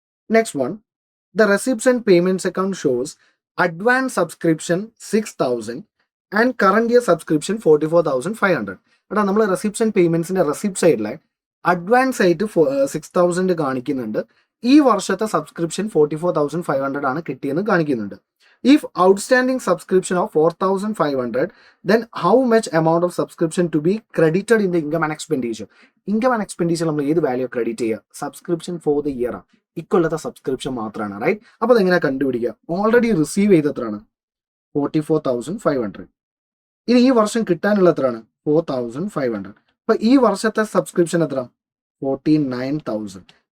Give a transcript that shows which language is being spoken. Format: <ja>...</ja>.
<en>Next one, the receipts and payments account shows advance subscription 6,000 and current year subscription 44,500.</en> <ml>എടാ നമ്മൾ receipts and പേയ്മെന്റ്സിന്റെ receipt സൈഡിലെ advance ആയിട്ട് 6,000 കാണിക്കുന്നുണ്ട്. ഈ വർഷത്തെ സബ്സ്ക്രിപ്ഷൻ 44,500 ആണ് കിട്ടിയെന്ന് കാണിക്കുന്നുണ്ട്.</ml> <en>If outstanding subscription of 4,500, then how much amount of subscription to be credited in the income and expenditure?</en> <ml>Income and expenditure നമ്മൾ ഏത് വാല്യൂ ക്രെഡിറ്റ് ചെയ്യുക?</ml> <en>subscription for the year</en> <ml>ആണ്. ഇക്കൊല്ലത്തെ സബ്സ്ക്രിപ്ഷൻ മാത്രമാണ്, റൈറ്റ്. അപ്പോൾ അതെങ്ങനെ കണ്ടുപിടിക്കുക? Already receive ചെയ്തെത്രയാണ്? 44,500. ഇനി ഈ വർഷം കിട്ടാനുള്ള എത്രയാണ്? 4,500. അപ്പൊ ഈ വർഷത്തെ സബ്സ്ക്രിപ്ഷൻ എത്ര? 49,000.</ml>